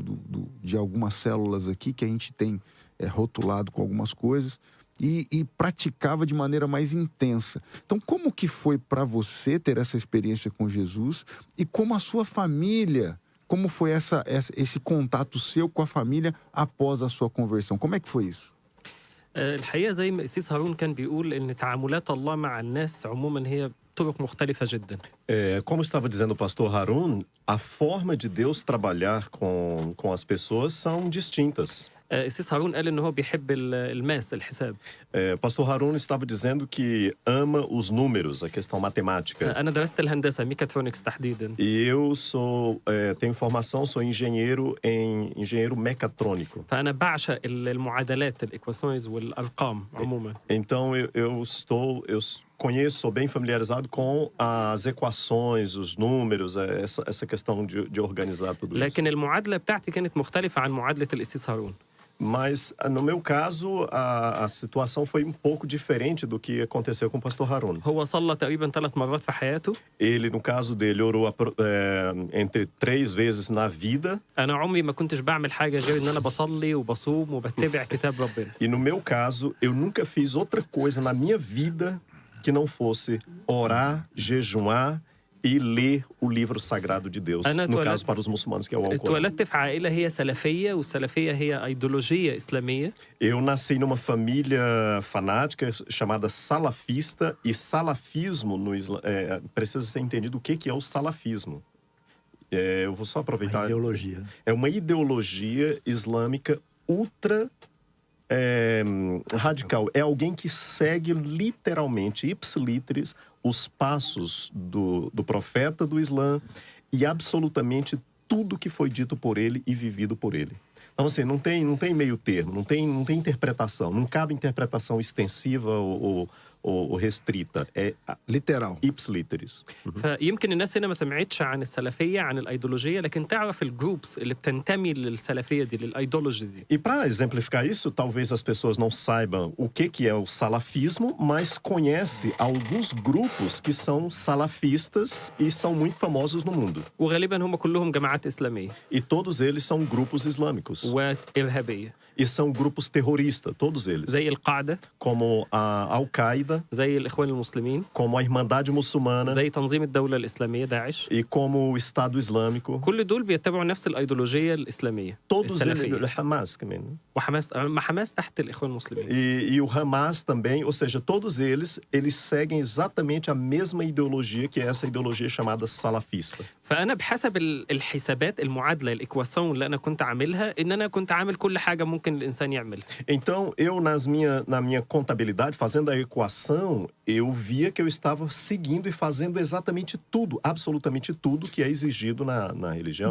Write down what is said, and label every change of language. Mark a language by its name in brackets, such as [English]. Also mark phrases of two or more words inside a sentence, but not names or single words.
[Portuguese] De algumas células aqui que a gente tem rotulado com algumas coisas. E praticava de maneira mais intensa. Então, como que foi para você ter essa experiência com Jesus e como a sua família, como foi esse contato seu com a família após a sua conversão? Como é que foi isso? [Arabic] الحقيقة زي ما أسيس هارون كان بيقول إن تعاملات الله مع الناس عموما هي طرق مختلفة جدا. [Portuguese] Como estava dizendo o pastor Harum, a forma de Deus trabalhar com as pessoas são distintas. [Arabic] أسيس هارون قال إن هو بيحب الماس الحساب. [Portuguese] Pastor Harum estava dizendo que ama os números, a questão matemática. [Arabic] أنا درست الهندسة ميكاترونكس تحديدا. [Portuguese] E eu tenho formação, sou engenheiro mecatrônico. [Arabic] فأنا بعشق المعادلات الإكواسيونز والأرقام عموما. [Portuguese] Então eu conheço, sou bem familiarizado com as equações, os números, essa questão de organizar tudo isso. [Arabic] لكن المعادلة بتاعتي كانت مختلفة عن معادلة الأسيس هارون. [Portuguese] Mas, no meu caso, a situação foi um pouco diferente do que aconteceu com o pastor Harum. [Arabic] هو صلى تقريبا 3 مرات في حياته. [Portuguese] Ele, no caso dele, orou entre 3 vezes na vida. [Arabic] أنا عمري ما كنتش بعمل حاجة غير إن أنا بصلي وبصوم وبتبع كتاب ربنا. [Portuguese] E no meu caso, eu nunca fiz outra coisa na minha vida que não fosse orar, jejuar e ler o livro sagrado de Deus, no caso para os muçulmanos, que é o Alcorão. [Arabic] اتولدت في عائلة هي سلفية والسلفية هي أيديولوجية إسلامية. [Portuguese] Eu nasci numa família fanática chamada salafista, e salafismo no Islã, precisa ser entendido o que é o salafismo. Eu vou só A aproveitar. ideologia. É uma ideologia islâmica ultra radical. É alguém que segue literalmente, [Latin] ipsiliteris, [Portuguese] os passos do profeta do Islã e absolutamente tudo que foi dito por ele e vivido por ele. Então, assim, não tem meio termo, não tem interpretação, não cabe interpretação extensiva ou restrita. É Literal. [Latin] ipsiliteris. [Arabic] فيمكن الناس هنا ما سمعتش عن السلفية عن الأيديولوجية لكن تعرف الجروبس اللي بتنتمي للسلفية دي للأيديولوجي دي. [Portuguese] E para exemplificar isso, talvez as pessoas não saibam o que é o salafismo, mas conhece alguns grupos que são salafistas e são muito famosos no mundo. [Arabic] وغالبا هم كلهم جماعات إسلامية [Portuguese] E todos eles são grupos islâmicos. [Arabic] وإرهابية [Portuguese] E são grupos terroristas, todos eles. [Arabic] زي القاعدة [Portuguese] Como a Al-Qaeda, [Arabic] زي الإخوان المسلمين [Portuguese] como a Irmandade Muçulmana [Arabic] زي تنظيم الدولة الإسلامية داعش. [Portuguese] e como o Estado Islâmico. [Arabic] كل دول بيتبعوا نفس الأيديولوجية الإسلامية [Portuguese] Todos eles, [Arabic] السلفية. [Portuguese] o Hamas também. [Arabic] حماس تحت الإخوان المسلمين. [Portuguese] E o Hamas também, ou seja, todos eles seguem exatamente a mesma ideologia, que é essa ideologia chamada salafista. [Arabic] فأنا بحسب الحسابات المعادلة الإكواسيون اللي أنا كنت عاملها إن أنا كنت عامل كل حاجة ممكن الإنسان يعملها. [Portuguese] Então, eu na minha contabilidade, fazendo a equação, eu via que eu estava seguindo e fazendo exatamente tudo, absolutamente tudo que é exigido na religião.